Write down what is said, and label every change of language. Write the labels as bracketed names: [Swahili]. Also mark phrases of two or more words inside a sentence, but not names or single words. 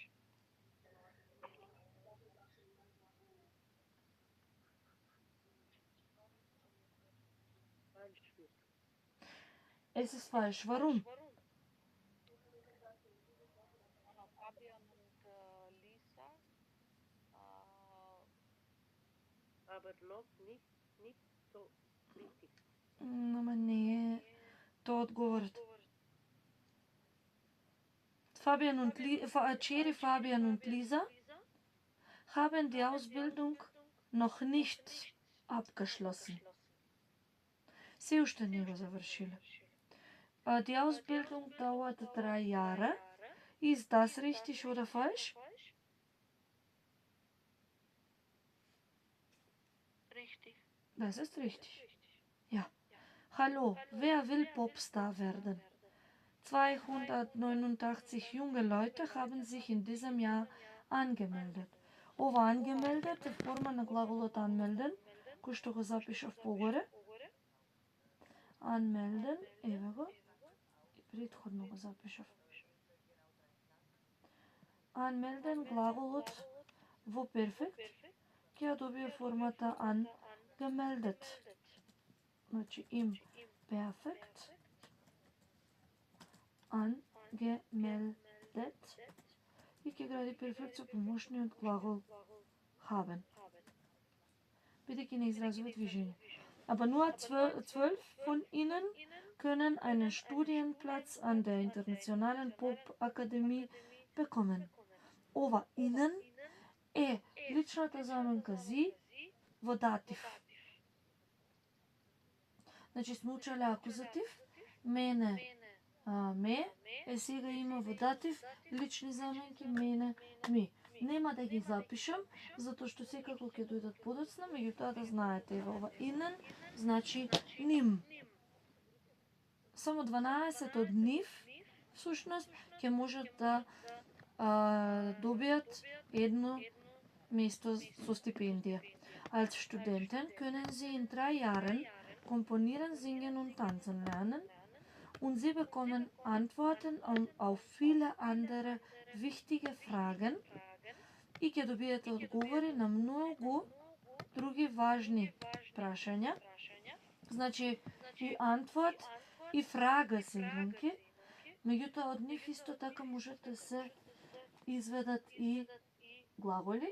[German] Falsch. Es ist falsch. Warum? Fabian und Lisa. Aber noch nicht so richtig. [Macedonian] Ама не е тоа одговорот. [German] Cherry, Fabian und Lisa haben die Ausbildung noch nicht abgeschlossen. [Macedonian] Се уште не го завршиле. [German] Die Ausbildung dauert 3 Jahre. Ist das richtig oder falsch? Richtig. Das ist richtig. Ja. Hallo, wer will Popstar werden? 289 junge Leute haben sich in diesem Jahr angemeldet. [Macedonian] Ова angemeldet е форма на глаголот anmelden, кој што го запишав погоре. Anmelden, еве го. И претходно го запишав. Anmelden глаголот во перфект ќе ја добие формата angemeldet. Значи им перфект angemeldet и ќе гради перфект со помошниот глагол haben. Бидејќи не изразува движење. [German] Aber nur 12 von ihnen können einen Studienplatz an der Internationalen Popakademie bekommen. [Macedonian] Ова ihnen е личната заменка зи во датив. Значи сме учеле акузатив, мене, ме, сега има во датив лични заменки мене, ми. Нема да ги запишам, затоа што секако ќе дојдат подоцна, меѓутоа да знаете, ева ова инен, значи ним. Само 12 од нив, всушност, ќе можат да добијат едно место со стипендија. [German] Als Studenten können sie in 3 Jahren komponieren, singen und tanzen lernen und sie bekommen Antworten auf viele andere wichtige Fragen [Macedonian] и ќе добиете одговори на многу други важни прашања. Значи и Antwort и Frage се илунки, меѓутоа од нив исто така можат да се изведат и глаголи.